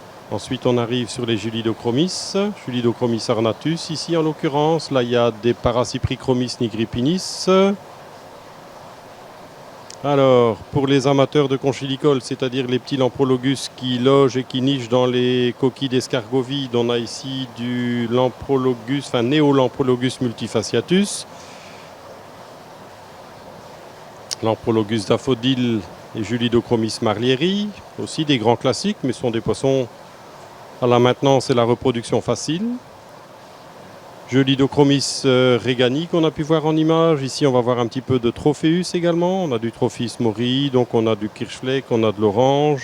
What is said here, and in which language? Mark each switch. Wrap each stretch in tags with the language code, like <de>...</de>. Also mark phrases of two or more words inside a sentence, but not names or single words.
<fr>Ensuite, on arrive sur les Julidochromis ornatus ici en l'occurrence. Là, il y a des Paracyprichromis nigripinis. Alors, pour les amateurs de conchilicoles, c'est-à-dire les petits lamprologus qui logent et qui nichent dans les coquilles d'escargovides, on a ici du lamprologus, enfin Néolamprologus multifasciatus, lamprologus daffodil et Julidochromis marlieri, aussi des grands classiques, mais ce sont des poissons à la maintenance et la reproduction facile. Julidochromis regani qu'on a pu voir en image. Ici, on va voir un petit peu de Trophéus également. On a du Trophéus mori, donc on a du Kirschfleck, on a de l'orange.</fr>